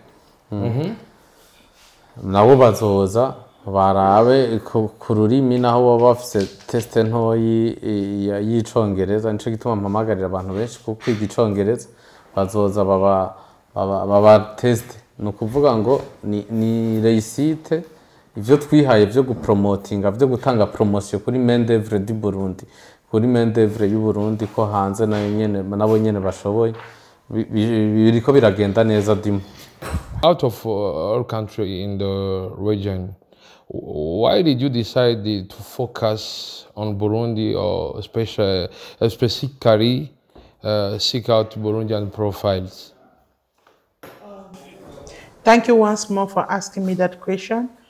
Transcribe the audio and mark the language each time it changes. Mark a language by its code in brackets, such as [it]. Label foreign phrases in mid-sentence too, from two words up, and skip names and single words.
[rn] nabo bazoza barabe ku rurimi naho baba bafise teste ntoyi y'icongereza nico gituma mpamagarira abantu benshi ku kwiga icongereza bazoza baba teste ni ukuvuga ngo ni réussite ivyo twihaye vyo gupromotinga vyo gutanga promotion kuri [fr] main d'œuvre du Burundi [rn] kuri [fr] main d'œuvre [rn] y'u Burundi ko hanze nabo nyene bashoboye biriko biragenda neza dimo. [en] Out of our country in the region, why did you decide to focus on Burundi or specifically seek out Burundian profiles? Thank you once more for asking me that question.